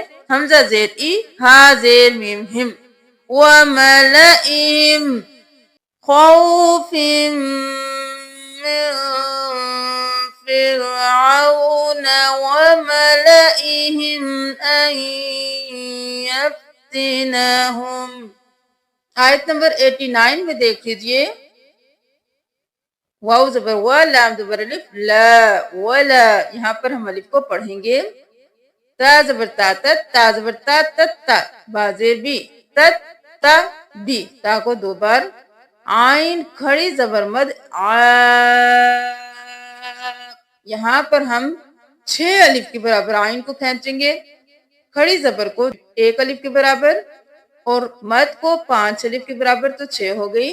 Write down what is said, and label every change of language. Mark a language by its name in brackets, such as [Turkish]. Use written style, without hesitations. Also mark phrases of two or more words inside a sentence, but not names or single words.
[Urdu] حمزہ زیر ای، ہا زیر میم ہم، [Arabic] وَمَلَئِهِمْ خَوْفٍ مِّن فِرْعَوْنَ وَمَلَئِهِمْ أَن يَفْتِنَهُمْ۔ [Urdu] آیت نمبر 89 میں دیکھ لیجئے، واو زبر و، لام زبر الف، لا، ولا، یہاں پر ہم الف کو پڑھیں گے۔ تا زبر تا تت، تا زبر تا تت تا، با زیر بی، تت تا بی، تا کو 2 بار، عین کھڑی زبر مد، یہاں پر ہم 6 الف کے برابر عین کو کھینچیں گے، کھڑی زبر کو 1 الف کے برابر اور مد کو 5 الف کے برابر، تو 6 ہو گئی۔